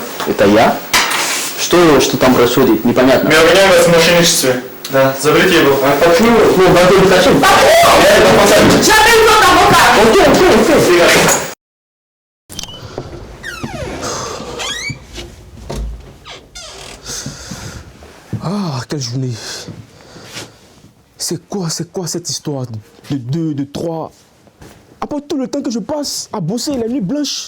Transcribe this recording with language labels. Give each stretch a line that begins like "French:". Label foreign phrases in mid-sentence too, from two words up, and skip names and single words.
Russian: Это я? Что там происходит? Непонятно. Мы обвиняем вас в мошенничестве. Да, заберите его. А почему? Ну, вы не хотите. Я это посадил. Окей.
French: Ah, quelle journée. C'est quoi cette histoire de 2, de 3? Après tout le temps que je passe à bosser la nuit blanche.